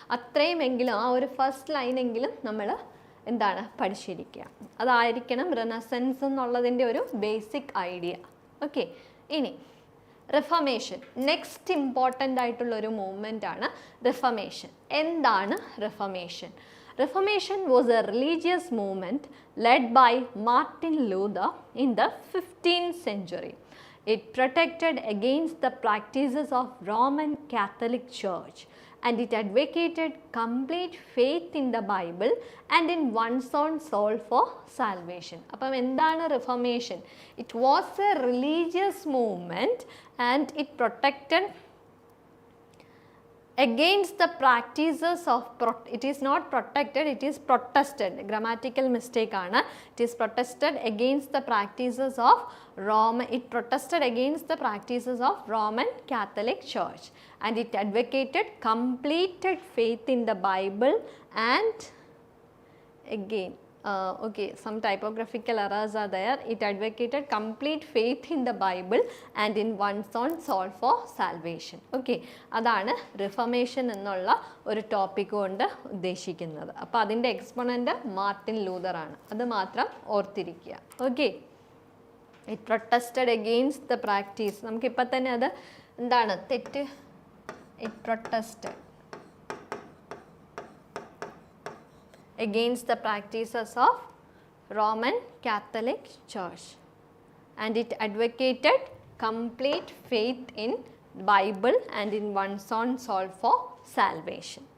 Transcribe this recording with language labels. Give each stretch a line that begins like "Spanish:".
Malayalam: അത്രയുമെങ്കിലും ആ ഒരു ഫസ്റ്റ് ലൈനെങ്കിലും നമ്മൾ എന്താണ് പഠിച്ചിരിക്കുക. അതായിരിക്കണം റിനസൻസ് എന്നുള്ളതിൻ്റെ ഒരു ബേസിക് ഐഡിയ. ഓക്കെ, ഇനി റിഫർമേഷൻ, നെക്സ്റ്റ് ഇമ്പോർട്ടൻ്റ് ആയിട്ടുള്ളൊരു മൂവ്മെൻ്റ് ആണ് റിഫർമേഷൻ. എന്താണ് reformation?
English: Reformation was a religious movement led by Martin Luther in the 15th century. It protected against the practices of Roman Catholic Church, and it advocated complete faith in the Bible and in one's own soul for salvation.
Malayalam: അപ്പം എന്താണ് Reformation?
English: It was a religious movement and it protected against the practices of it is not protected, it is protested. Grammatical mistake
Malayalam: aanu.
English: It is protested against the practices of it protested against the practices of Roman Catholic Church, and it advocated completed faith in the Bible and again okay, some typographical errors are there. It advocated complete faith in the Bible and in one's own soul for salvation.
Malayalam: Okay, അതാണ് reformation എന്നുള്ള ഒരു topic കൊണ്ട് ഉദ്ദേശിക്കുന്നത്. അപ്പോൾ അതിൻ്റെ exponent Martin Luther ആണ്. അത് മാത്രം ഓർത്തിരിക്കുക.
English: Okay, it protested against the practice.
Malayalam: നമുക്കിപ്പോൾ തന്നെ അത് എന്താണ് തെറ്റ്?
English: It protested against the practices of Roman Catholic Church, and it advocated complete faith in Bible and in one's own soul for salvation.